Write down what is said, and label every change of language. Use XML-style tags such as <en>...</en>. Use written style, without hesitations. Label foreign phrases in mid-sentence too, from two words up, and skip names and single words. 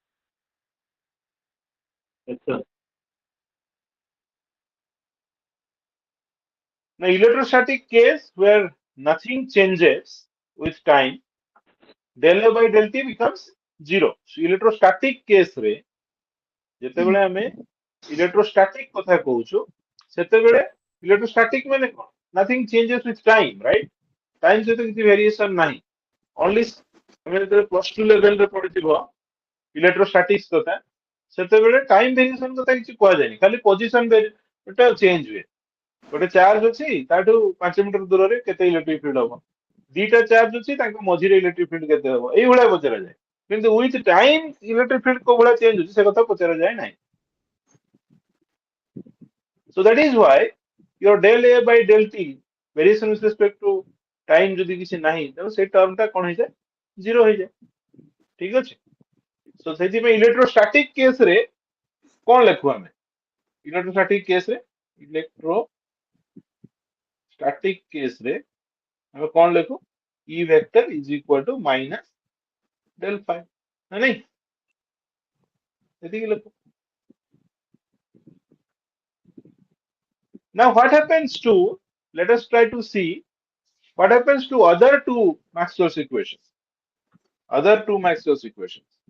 <en>Yes, sir. Now electrostatic case where nothing changes with time, del A by del T becomes 0.</en> <or>So</or> <en>electrostatic case</en> <or>रे ଯେତେବେଳେ ଆମେ electrostatic କଥା କହୁଛୁ ସେତେବେଳେ electrostatic ମାନେ କଣ?</or> <en>Nothing changes with time, right?</en> <or>Time ସହିତ କିଛି variation ନାହିଁ. Only ଆମେ ଯେତେବେଳେ plus 2 level ରେ ପଢିଥିବ electrostatics କଥା ସେତେବେଳେ</or> <en>time variation</en> <or>କଥା କିଛି କୁହାଯାଏନି. ଖାଲି position ଟା change ହୁଏ. ଗୋଟେ ଚାର୍ଜ ଅଛି ତାଠୁ 5 ମିଟର ଦୂରରେ କେତେ</or> <en>electric field</en> <or>ହବ? ଦିଟା ଚାର୍ଜ ଅଛି ତାଙ୍କ ମଝିରେ</or> <en>electric field</en> <or>କେତେ ହବ? ଏଇଭଳିଆ ପଚରାଯାଏ. କିନ୍ତୁ</or> <en>with time electric field</en> <or>କୋଉ ଭଳିଆ ଚେଞ୍ଜ ହଉଛି ସେ କଥା ପଚରାଯାଏ ନାହିଁ.</or> <en>So that is why your del A by del T variation with respect to time</en> <or>ଯଦି କିଛି ନାହିଁ ତେଣୁ ସେଇ ଟର୍ମ ଟା କଣ ହେଇଯାଏ? ଜିରୋ ହେଇଯାଏ. ଠିକ ଅଛି? So ସେଥିପାଇଁ</or> <en>electrostatic case</en> <or>ରେ କଣ ଲେଖୁ ଆମେ?</or> <en>electrostatic case</en> <or>ରେ</or> <en>electrostatic case</en> <or>ରେ ଆମେ କଣ ଲେଖୁ?</or> <en>E vector is equal to minus del phi.</en> <or>ନା ନାଇଁ? ଏତିକି ଲେଖୁ.</or> <en>Now what happens to, let us try to see what happens to other two Maxwell's equations. Other two Maxwell's equations.</en>